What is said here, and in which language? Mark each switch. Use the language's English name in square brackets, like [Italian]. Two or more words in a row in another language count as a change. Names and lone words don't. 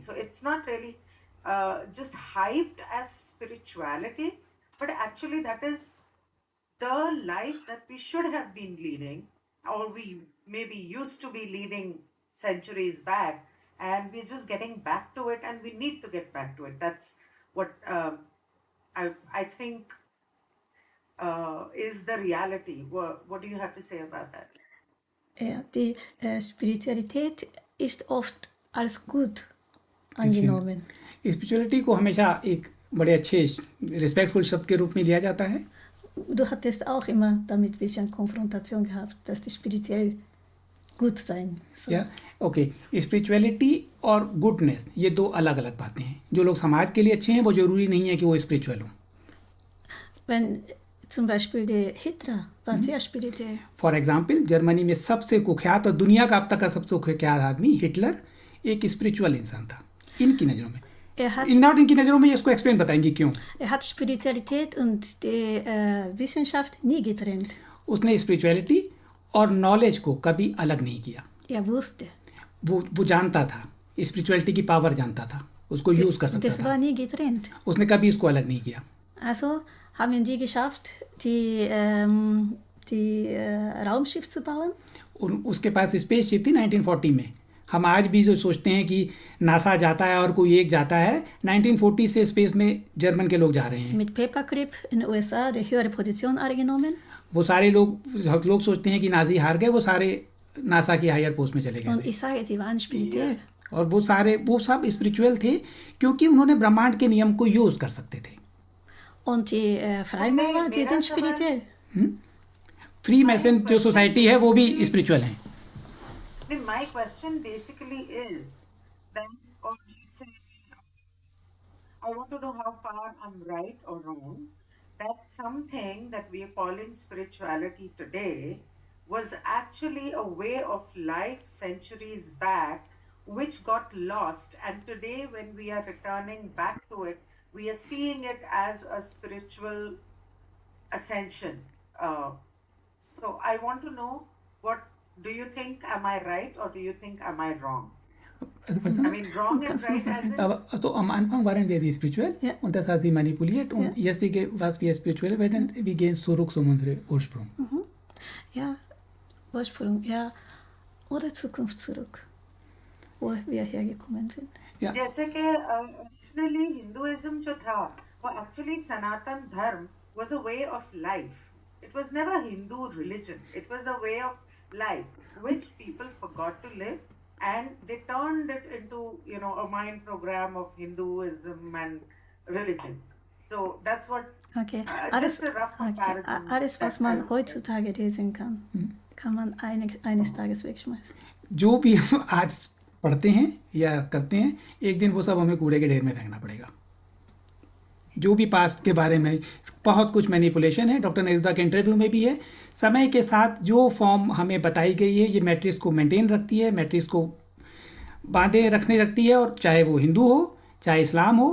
[English] So it's not really just hyped as spirituality, but actually that is the life that we should have been leading, or we maybe used to be leading centuries back, and we're just getting back to it, and we need to get back to it. That's what I think is the reality. What do you have to say about that? [German] Ja, die Spiritualität ist oft als gut angenommen. [Hindi] स्पिरिचुअलिटी को हमेशा एक बड़े अच्छे रिस्पेक्टफुल शब्द के रूप में लिया जाता है। [German] Du hattest auch immer damit ein bisschen Konfrontation gehabt, dass die spirituell gut sein. So. [Hindi] या ओके, स्पिरिचुअलिटी और गुडनेस ये दो अलग अलग बातें हैं। जो लोग समाज के लिए अच्छे हैं वो जरूरी नहीं है कि वो स्पिरिचुअल हो। [German] Wenn zum Beispiel der Hitler war sehr spirituell. [English] for example, [Hindi] जर्मनी में सबसे कुख्यात और दुनिया का अब तक का सबसे कुख्यात आदमी हिटलर एक स्पिरिचुअल इंसान था इनकी नज़रों में। नॉट इनकी नज़रों में, इसको एक्सप्लेन बताएंगे क्यों। [German] Er hat Spiritualität und die Wissenschaft nie getrennt. [Hindi] उसने स्पिरिचुअलिटी और नॉलेज को कभी अलग नहीं किया। [German] Er wusste. [Hindi] वो जानता था, स्पिरिचुअलिटी की पावर जानता था, उसको यूज कर सकता [German] Das [Hindi] था। [German] war nie getrennt. [Hindi] उसने कभी इसको अलग नहीं किया। [German] Also haben die geschafft, die Raumschiff zu bauen. [Hindi] उसके पास स्पेसशिप थी 1940 में। हम आज भी जो सोचते हैं कि नासा जाता है और कोई एक जाता है, 1940 से स्पेस में जर्मन के लोग जा रहे हैं। [German] Mit Paperclip in den USA die höhere Position angenommen. [Hindi] वो सारे लोग सोचते हैं कि नाजी हार गए, वो सारे नासा की [English] higher post [Hindi] में चले [German] Und [Hindi] गए। [German] ich sage, sie waren spirituell. [Hindi] और वो सब स्पिरिचुअल थे क्योंकि उन्होंने ब्रह्मांड के नियम को यूज कर सकते थे। [German] Und die Freimaurer, die sind spirituell. [Hindi] फ्री मैसन जो सोसाइटी है वो भी स्पिरिचुअल है। [English] My question basically is then, or let's say, I want to know how far I'm right or wrong, that something that we are calling spirituality today was actually a way of life centuries back, which got lost, and today when we are returning back to it, we are seeing it as a spiritual ascension. So I want to know, what do you think? Am I right or do you think am I wrong? I mean, wrong and right as in. [German] So am Anfang waren wir die spirituell, Ja. und das hat sie manipuliert, und jetzige, was wir spirituell werden, wir gehen zurück zu unserem Ursprung. Ja, Ursprung, ja. Oder Zukunft zurück. wo wir hergekommen sind. [Hindi] या जैसे कि [English] originally Hinduism [Hindi] जो था वो एक्चुअली सनातन धर्म [English] was a way of life. It was never Hindu religion. It was a way of life which people forgot to live, and they turned it into, you know, a mind program of Hinduism and religion. So that's what Okay, just a rough comparison. [German] alles, was [English] that [German] man [English] I would say. [German] heutzutage lesen kann, kann man eines Tages wegschmeißen. [Hindi] जो भी हम आज पढ़ते हैं या करते हैं, एक दिन वो सब हमें कूड़े के ढेर में फेंकना पड़ेगा। जो भी पास्ट के बारे में बहुत कुछ मैनिपुलेशन है, डॉक्टर नेरुदा के इंटरव्यू में भी है। समय के साथ जो फॉर्म हमें बताई गई है, ये मैट्रिक्स को मेंटेन रखती है, मैट्रिक्स को बांधे रखने रखती है, और चाहे वो हिंदू हो चाहे इस्लाम हो।